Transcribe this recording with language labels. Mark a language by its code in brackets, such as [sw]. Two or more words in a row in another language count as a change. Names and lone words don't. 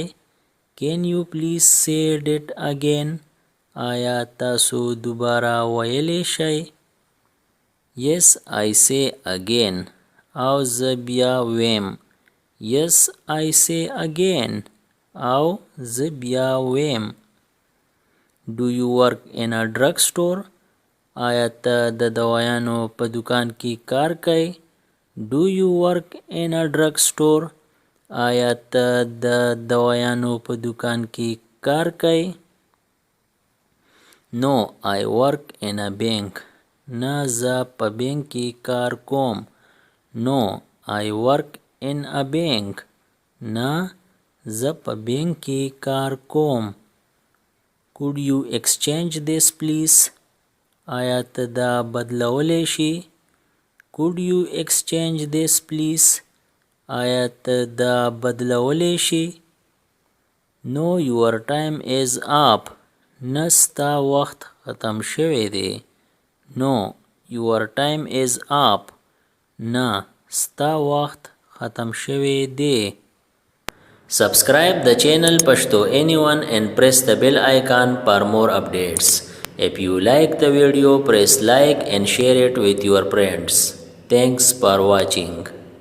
[en] Can you please say it again? [ps] آیا تاسو دوباره ویلی شئ؟ [en] Yes, I say again. [ps] او زه بیا ویم. [en] Yes, I say again. [ps] او زه بیا ویم. [en] Do you work in a drugstore? [ps] آیا ته د دوايانو په دکان کې کار کوي؟ [en] Do you work in a drugstore? [ps] آیا ته د دوايانو په دکان کې کار کوي؟ [en] No, I work in a bank. [ps] نه زه په بانک کې کار کوم. [en] No, I work in a bank. [ps] نه زه په بانک کې کار کوم. [en] Could you exchange this please? [ps] آیا ته دا بدلولی شي؟ [en] Could you exchange this please? [ps] آیا ته دا بدلولی شي؟ [en] No, your time is up. [ps] نه ستا وخت ختم شوی دی. [en] No, your time is up. [ps] نه ستا وخت ختم شوی دی. [en] Subscribe the channel Pashto Anyone and press the bell icon for more updates. If you like the video, press like and share it with your friends. Thanks for watching.